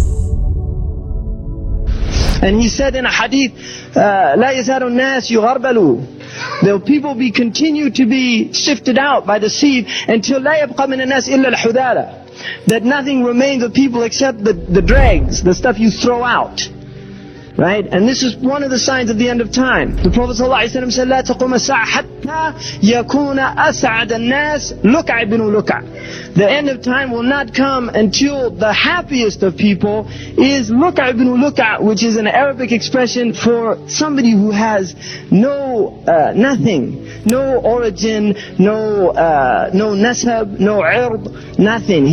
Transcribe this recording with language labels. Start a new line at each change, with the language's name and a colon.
English: And he said in a hadith,
Arabic: لا يزال الناس يغربلوا.
English: The people continue to be sifted out by the sieve until
Arabic: لا يبقى من الناس إلا الحذالة.
English: That nothing remains of people except the dregs, the stuff you throw out. Right? And this is one of the signs of the end of time. The Prophet ﷺ said,
Arabic: لا تقوم الساعة حتى يكون أسعد الناس لكع بن لكع.
English: The end of time will not come until the happiest of people is
Arabic: لكع بن لكع,
English: which is an Arabic expression for somebody who has no nothing, no origin, no nasab, no ird, nothing.